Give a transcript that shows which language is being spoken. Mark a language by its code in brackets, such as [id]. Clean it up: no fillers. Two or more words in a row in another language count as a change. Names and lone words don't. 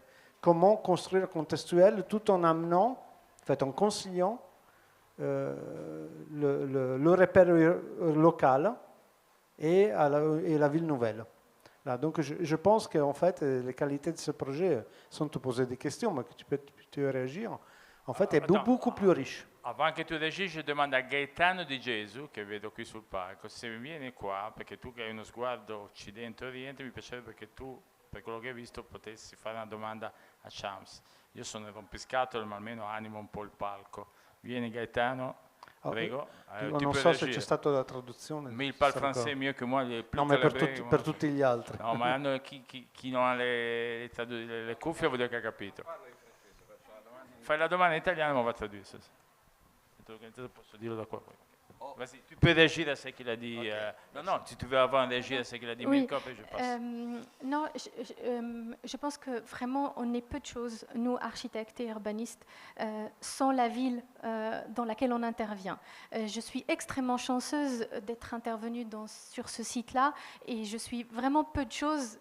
[fr] Comment construire contextuel tout en amenant, en fait, en conciliant le repère local et la ville nouvelle. Là, donc je pense qu'en fait, les qualités de ce projet, sans te poser des questions, mais que tu peux réagir, en fait, est beaucoup plus riche. [it] Avant che tu reagisci, domanda a Gaetano Di Gesù, che vedo qui sul palco, se vieni qua, perché tu che hai uno sguardo occidente-oriente, mi piacerebbe che tu per quello che hai visto, potessi fare una domanda a Shams. Io sono il rompiscatole, ma almeno animo un po' il palco. Vieni Gaetano, prego. Non so se c'è stata la traduzione. [fr] Mais il parle français mieux que moi. [it] No, ma per tutti gli altri. No, ma chi non ha le cuffie vuol dire che ha capito. Fai la domanda in italiano, ma va a tradurre. Posso dirlo da qua. [fr] Vas-y, tu peux réagir à ce qu'il a dit. Okay. Non, si tu veux avant réagir à ce qu'il a dit, oui. Mirko, après je passe. Non, je pense que vraiment on est peu de choses, nous architectes et urbanistes, sans la ville dans laquelle on intervient. Je suis extrêmement chanceuse d'être intervenue sur ce site-là et je suis vraiment peu de choses.